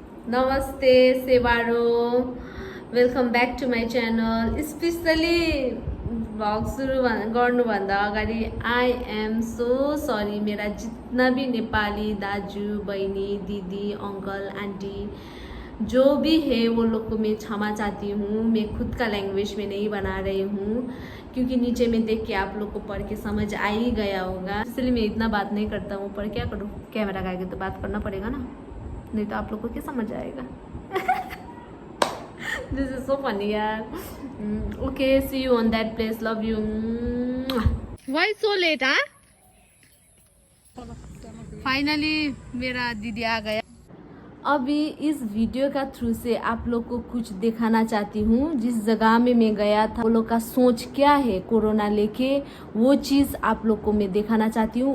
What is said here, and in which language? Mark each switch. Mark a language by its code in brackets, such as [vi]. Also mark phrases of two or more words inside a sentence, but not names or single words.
[ne] नमस्ते सेवारो, [en] welcome back to my channel. [ne] स्पेसली भ्लग सुरु गर्नुभन्दा अगाडि [en] I am so sorry. [hi] मेरा जितना भी नेपाली [ne] दाजू बहिनी [hi] दीदी अंकल आंटी जो भी है वो लोग को मैं क्षमा चाहती हूँ। मैं खुद का लैंग्वेज में नहीं बना रही हूँ क्योंकि नीचे में देख के आप लोग को पढ़ के समझ आ ही गया होगा, इसलिए मैं इतना बात नहीं करता हूँ। पर क्या करूँ, कैमरा का आगे तो बात करना पड़ेगा ना, नहीं तो आप लोग को क्या समझ आएगा। [en] this is so funny यार। okay, see you on that place, love you. why so late? [hi] हाँ, फाइनली मेरा दीदी आ गया। अभी इस वीडियो का थ्रू से आप लोग को कुछ दिखाना चाहती हूँ। जिस जगह में मैं गया था वो लोग का सोच क्या है कोरोना लेके, वो चीज आप लोग को मैं दिखाना चाहती हूँ।